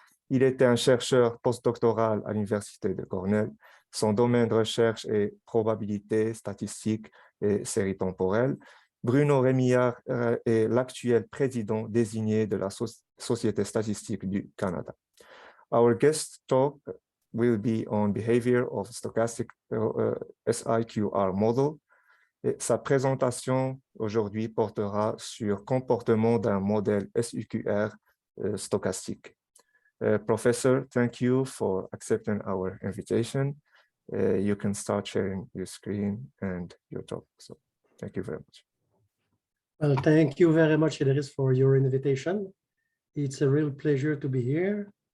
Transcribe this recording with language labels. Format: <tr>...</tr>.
<fr>Il était un chercheur postdoctoral à l'Université de Cornell. Son domaine de recherche est probabilité, statistique et série temporelle. Bruno Remillard est l'actuel président désigné de la Société statistique du Canada.</fr> <en>Our guest talk will be on behavior of stochastic SIQR model.</en> <fr>Et sa présentation aujourd'hui portera sur comportement d'un modèle SIQR stochastique.</fr> <en>Professor, thank you for accepting our invitation. You can start sharing your screen and your talk. So thank you very much. Well, thank you very much, Idris, for your invitation. It's a real pleasure to be here.</en>